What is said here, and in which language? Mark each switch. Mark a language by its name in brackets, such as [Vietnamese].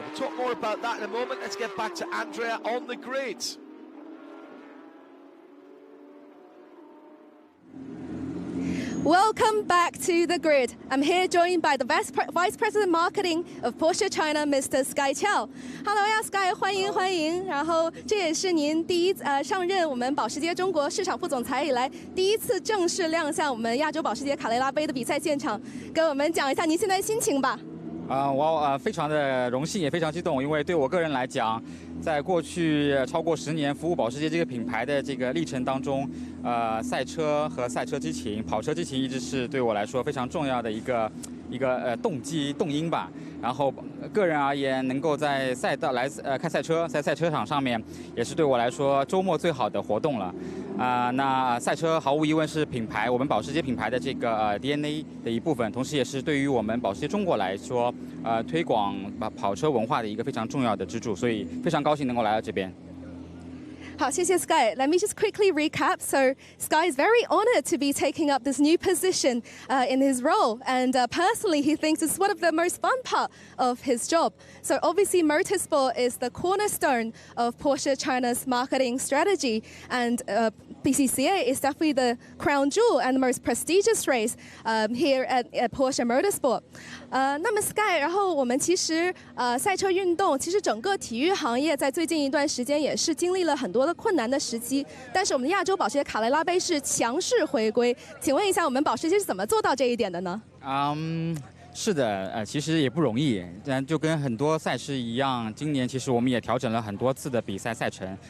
[English] We'll talk more about that in a moment. Let's get back to Andrea on the grid. Welcome back to the grid. I'm here joined by the Vice President Marketing of Porsche China, Mr. Sky Qiao. [Chinese] Hello 呀 ，Sky， 欢迎欢迎。然后这也是您上任我们保时捷中国市场副总裁以来第1次正式亮相我们亚洲保时捷卡雷拉杯的比赛现场，跟我们讲一下您现在的心情吧。我非常的荣幸，也非常激动，因为对我个人来讲，在过去超过10年服务保时捷这个品牌的这个历程当中，赛车和赛车激情、跑车激情一直是对我来说非常重要的一个动机动因吧。然后个人而言，能够在赛道看赛车，在赛车场上面，也是对我来说周末最好的活动了。那赛车毫无疑问是我们保时捷品牌的这个DNA 的一部分，同时也是对于我们保时捷中国来说，推广跑车文化的一个非常重要的支柱，所以非常高兴能够来到这边。好，谢谢 Sky. [English] Let me just quickly recap. So Sky is very honored to be taking up this new position in his role. And personally, he thinks it's one of the most fun part of his job. So obviously, motorsport is the cornerstone of Porsche China's marketing strategy. And BCCA is definitely the crown jewel and the most prestigious race here at Porsche Motorsport. [Chinese] 那么 Sky， 然后我们其实赛车运动，其实整个体育行业在最近一段时间也是经历了很多的困难的时期，但是我们的亚洲保时捷卡雷拉杯是强势回归。请问一下，我们保时捷是怎么做到这一点的呢？是的，其实也不容易，就跟很多赛事一样，今年其实我们也调整了很多次的比赛赛程。